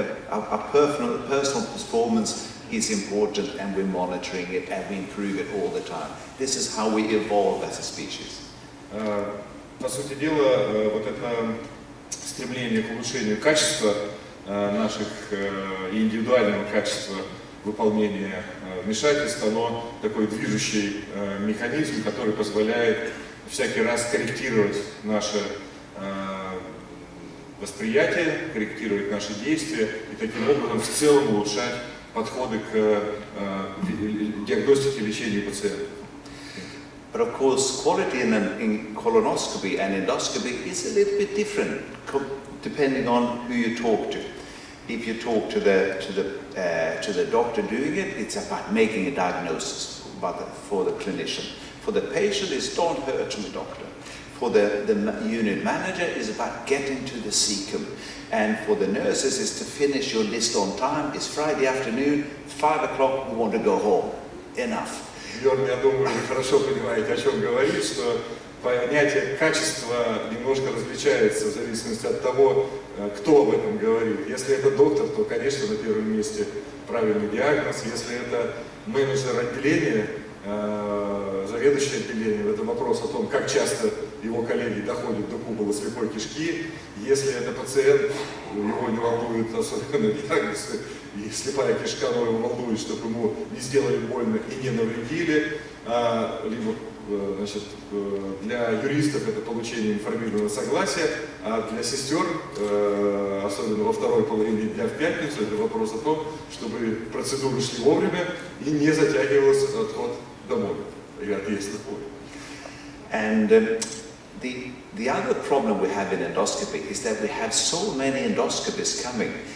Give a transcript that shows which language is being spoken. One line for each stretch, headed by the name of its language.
English: Our personal performance is important and we're monitoring it and we improve it all the time. This is how we evolve as a species.
Russian: По сути дела, вот это стремление к улучшению качества наших и индивидуального качества выполнения вмешательств, оно такой движущий механизм, который позволяет всякий раз корректировать наше восприятие, корректировать наши действия и таким образом в целом улучшать подходы к диагностике и лечению пациентов.
English: But of course, quality in colonoscopy and endoscopy is a little bit different depending on who you talk to. If you talk to the doctor doing it, it's about making a diagnosis for the clinician. For the patient, it's don't hurt the doctor. For the unit manager, it's about getting to the cecum. And for the nurses, it's to finish your list on time. It's Friday afternoon, 5 o'clock, we want to go home. Enough.
Russian: Бьорн, я думаю, вы хорошо понимаете, о чем говорит, что понятие качества немножко различается в зависимости от того, кто об этом говорит. Если это доктор, то, конечно, на первом месте правильный диагноз. Если это менеджер отделения, заведующий отделением, это вопрос о том, как часто его коллеги доходят до купола слепой кишки. Если это пациент, его не волнует особенно диагноз, и слепая кишка, но его волнует, чтобы ему не сделали больно и не навредили, либо значит, для юристов это получение информированного согласия, а для сестер, особенно во второй половине дня в пятницу, это вопрос о том, чтобы процедуры шли вовремя и не затягивался отход домой или отъезд домой.
English: And the other problem we have in endoscopy is that we have so many endoscopists coming.